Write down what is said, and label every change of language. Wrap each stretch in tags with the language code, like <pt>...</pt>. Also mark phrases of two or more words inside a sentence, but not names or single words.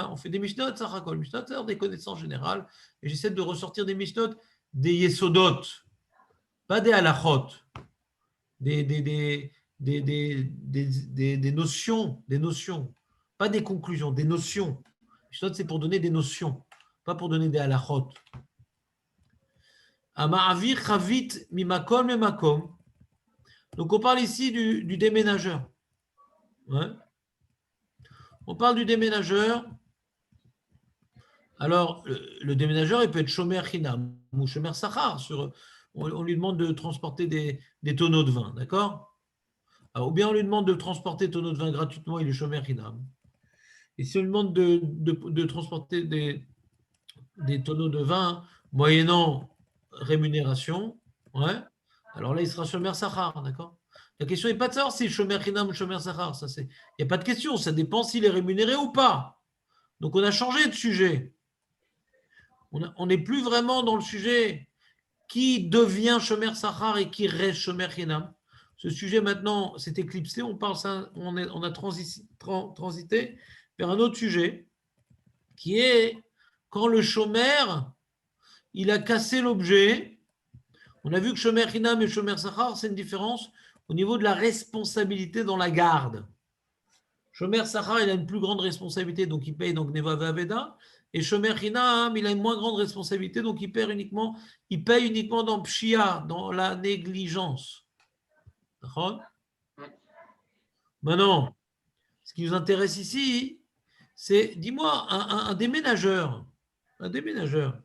<fr>On fait des mishnot, ça racole. Mishnot, c'est des connaissances générales. Et j'essaie de ressortir des mishnot, des yesodot, pas des halachot, des notions, pas des conclusions, des notions. Mishnot, c'est pour donner des notions, pas pour donner des halachot.</fr> <he>המעביר חבית ממקום למקום.</he> <fr>Donc on parle ici du déménageur. Ouais. On parle du déménageur. Alors, le déménageur, il peut être</fr> <he>שומר חינם</he> <fr>ou</fr> <he>שומר שכר.</he> <fr>On lui demande de transporter des tonneaux de vin, d'accord? Ou bien on lui demande de transporter des tonneaux de vin gratuitement, il est</fr> <he>שומר חינם.</he> <fr>Et si on lui demande de transporter des tonneaux de vin moyennant rémunération, ouais, alors là, il sera</fr> <he>שומר שכר,</he> <fr>d'accord? La question n'est pas de savoir si</fr> <he>שומר חינם</he> <fr>ou</fr> <he>שומר שכר.</he> <fr>Il n'y a pas de question, ça dépend s'il est rémunéré ou pas. Donc, on a changé de sujet. On n'est plus vraiment dans le sujet qui devient</fr> <he>שומר שכר</he> <fr>et qui reste</fr> <he>שומר חינם.</he> <fr>Ce sujet maintenant s'est éclipsé. On a transité vers un autre sujet qui est quand le shomer, il a cassé l'objet. On a vu que</fr> <he>שומר חינם</he> <fr>et</fr> <he>שומר שכר,</he> <fr>c'est une différence au niveau de la responsabilité dans la garde.</fr> <he>שומר שכר,</he> <fr>il a une plus grande responsabilité, donc il paye donc</fr> <he>גניבה ואבידה.</he> <fr>Et</fr> <he>שומר חינם,</he> <fr>il a une moins grande responsabilité, donc il paye uniquement dans Pshia, dans la négligence. D'accord ? Maintenant, ce qui nous intéresse ici, c'est, dis-moi, un déménageur. Un déménageur.</fr>